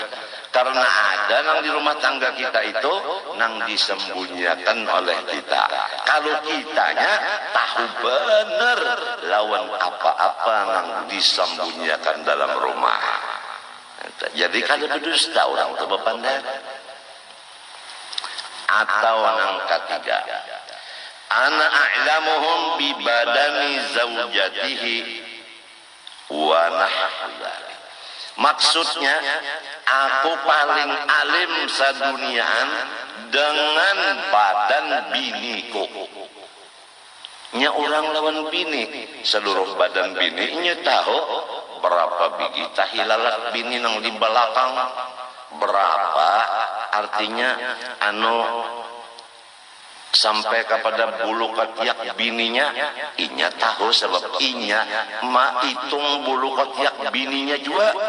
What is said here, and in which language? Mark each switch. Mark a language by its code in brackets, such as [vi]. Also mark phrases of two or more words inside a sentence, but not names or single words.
[bjn] Karena ada nang di rumah tangga kita itu nang disembunyikan oleh kita. Kalau kitanya tahu benar lawan apa-apa nang disembunyikan dalam rumah. Jadi kada berdusta orang itu berpandang. Atau nang ketiga, [ar] أنا أعلمهم ببدن زوجته ونحو. [bjn] Maksudnya aku paling alim saduniaan dengan badan biniku. Nya orang lawan bini, seluruh badan bininya tahu berapa biji tahilalat bini nang di belakang, berapa artinya sampai kepada bulu ketiak bininya, inya tahu sebab inya ma hitung bulu ketiak bininya juga.